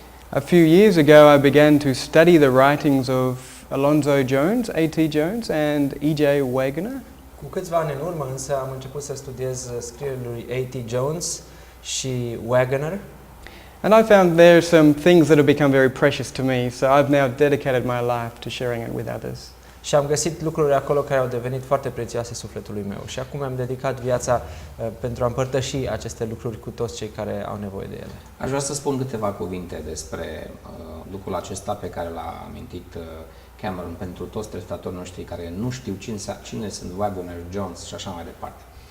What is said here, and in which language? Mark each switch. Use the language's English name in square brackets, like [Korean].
[English] A few years ago I began to study the writings of Alonzo Jones, A.T. Jones and E.J. Wagner. [Romanian] Cu câțiva ani în urmă, însă, am început să studiez scrierile lui A.T. Jones și Wagner. [English] And I found there are some things that have become very precious to me, so I've now dedicated my life to sharing it with others. [Romanian] Și am găsit lucruri acolo care au devenit foarte prețioase sufletului meu. Și acum am dedicat viața pentru a împărtăși aceste lucruri cu toți cei care au nevoie de ele. Aș vrea să spun câteva cuvinte despre lucrul acesta pe care l-a amintit Cameron pentru toți telespectatorii noștri care nu știu cine sunt Wagner, Jones și așa mai departe.